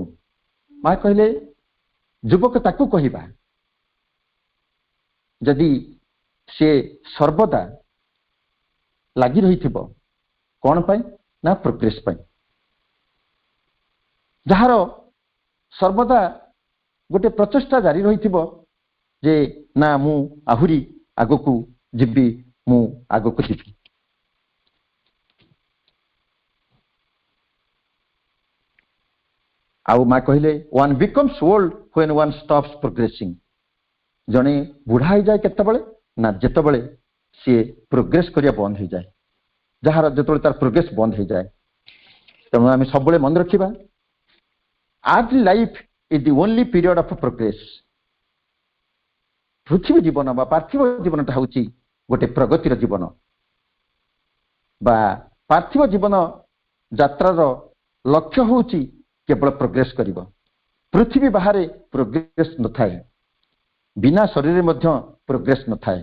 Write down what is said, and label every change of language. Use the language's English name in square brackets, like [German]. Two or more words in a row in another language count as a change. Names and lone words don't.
[Odia] ମା କହିଲେ ଯୁବକ ତାକୁ କହିବା ଯଦି ସେ ସର୍ବଦା ଲାଗି ରହିଥିବ କଣ ପାଇଁ ନା ପ୍ରୋଗ୍ରେସ ପାଇଁ, ଯାହାର ସର୍ବଦା ଗୋଟେ ପ୍ରଚେଷ୍ଟା ଜାରି ରହିଥିବ ଯେ ନା ମୁଁ ଆହୁରି ଆଗକୁ ଯିବି, ମୁଁ ଆଗକୁ ଯିବି। ଆଉ ମା କହିଲେ [English] one becomes old when one stops progressing. [Odia] ଜଣେ ବୁଢା ହେଇଯାଏ କେତେବେଳେ ନା ଯେତେବେଳେ ସିଏ ପ୍ରୋଗ୍ରେସ କରିବା ବନ୍ଦ ହେଇଯାଏ, ଯାହାର ଯେତେବେଳେ ତାର ପ୍ରୋଗ୍ରେସ ବନ୍ଦ ହେଇଯାଏ। ତେଣୁ ଆମେ ସବୁବେଳେ ମନେ ରଖିବା [English] earthly life is the only period of progress. [Odia] ପୃଥିବୀ ଜୀବନ ବା ପାର୍ଥିବ ଜୀବନଟା ହେଉଛି ଗୋଟେ ପ୍ରଗତିର ଜୀବନ ବା ପାର୍ଥିବ ଜୀବନ ଯାତ୍ରାର ଲକ୍ଷ୍ୟ ହେଉଛି କେବଳ ପ୍ରୋଗ୍ରେସ କରିବ। ପୃଥିବୀ ବାହାରେ ପ୍ରୋଗ୍ରେସ ନଥାଏ, ବିନା ଶରୀରରେ ମଧ୍ୟ ପ୍ରୋଗ୍ରେସ ନଥାଏ।